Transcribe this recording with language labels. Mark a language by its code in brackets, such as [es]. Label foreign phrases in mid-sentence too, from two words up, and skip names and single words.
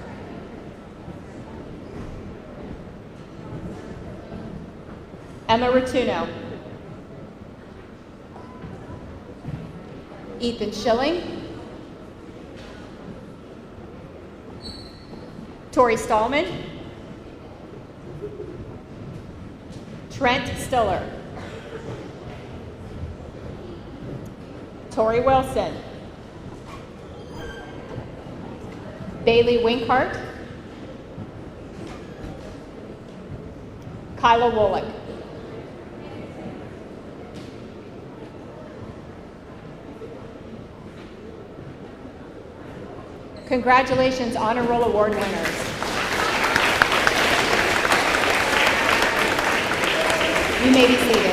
[en] Emma Rotuno, Ethan Schilling, Tori Stallman, Trent Stiller, Tori Wilson, Bailey Winkhart, Kyla Wolick. Congratulations, Honor Roll Award winners. You may be seated.